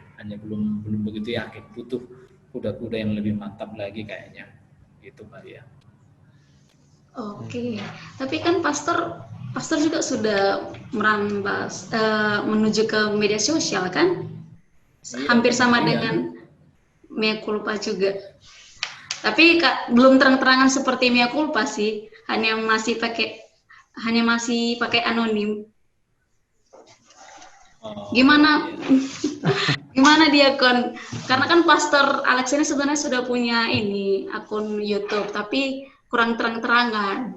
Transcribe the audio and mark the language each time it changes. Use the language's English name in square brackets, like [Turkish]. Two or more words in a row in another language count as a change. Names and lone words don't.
[Indonesian] Hanya belum begitu yakin, butuh kuda-kuda yang lebih mantap lagi kayaknya gitu Mbak ya. Oke, tapi kan pastor juga sudah merambas menuju ke media sosial kan? Hampir sama dengan [Latin] mea culpa [Indonesian] juga. Tapi belum terang-terangan seperti [Latin] mea culpa [Indonesian] sih, hanya masih pakai anonim. Gimana Diakon? Karena kan Pastor Alex ini sebenarnya sudah punya akun YouTube, tapi kurang terang-terangan.